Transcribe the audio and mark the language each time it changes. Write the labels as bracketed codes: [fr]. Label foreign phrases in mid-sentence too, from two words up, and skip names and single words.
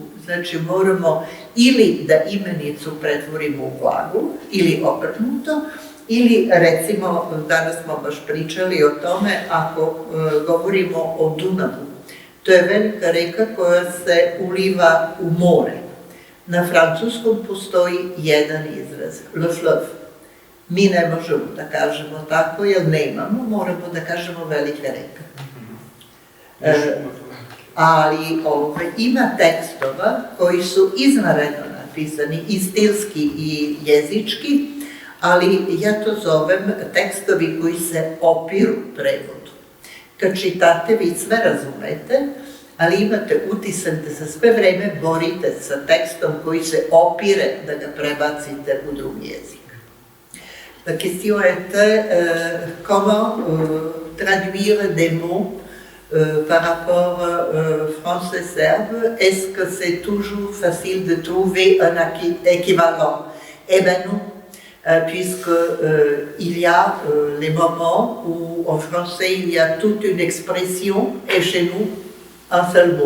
[sr] Znači moramo ili da imenicu pretvorimo u glagu, ili obrnuto, ili recimo, danas smo baš pričali o tome, ako govorimo o Dunavu, to je velika reka koja se uliva u more. Na francuskom postoji jedan izraz, [fr] le fleuve. [sr] Mi ne možemo da kažemo tako, jer nemamo, moramo da kažemo velika reka. Ali ima tekstova koji su izvanredno napisani i stilski i jezički, ali ja to zovem tekstovi koji se opiru prevodu. Kad čitate, vi sve razumete, ali imate utisak da se sve vreme borite sa tekstom koji se opire da ga prebacite u drugi jezik. [fr] La question était comment traduire des mots par rapport français-serbe. Est-ce que c'est toujours facile de trouver un équivalent? Eh bien non. Puisqu'il y a les moments où en français il y a toute une expression et chez nous un seul mot.